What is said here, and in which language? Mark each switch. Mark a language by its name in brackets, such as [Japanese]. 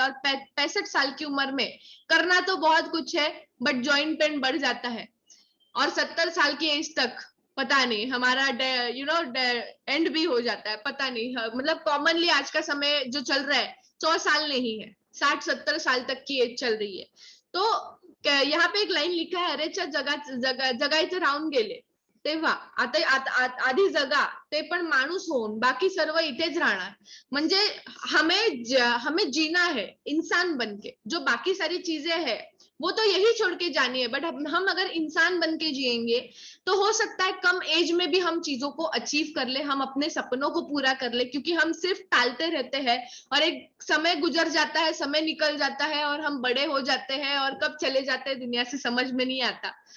[Hindi] और 65 साल की उम्र में करना तो बहुत कुछ है, बट जॉइंट पेन बढ़ जाता है। और 70 साल की एज तक पता नहीं हमारा एंड भी हो जाता है, पता नहीं। मतलब कॉमनली आज का समय जो चल रहा है 100 साल नहीं है, 60-70 साल तक की एज चल रही है। तो यहाँ पे एक लाइन लिखा है, [Marathi] अरेच्या जगायचं राहून गेले तेव्हा, आता आधी जगा ते पण माणूस होऊन, बाकी सर्व इथेच राहणार। [Hindi] म्हणजे हमें जीना है इंसान बनके, जो बाकी सारी चीजें है वो तो यही छोड़ के जानी है, बट हम अगर इंसान बन के जिएंगे तो हो सकता है कम एज में भी हम चीजों को अचीव कर ले, हम अपने सपनों को पूरा कर ले। क्योंकि हम सिर्फ टालते रहते हैं और एक समय गुजर जाता है, समय निकल जाता है और हम बड़े हो जाते हैं और कब चले जाते हैं दुनिया से समझ में नहीं आता।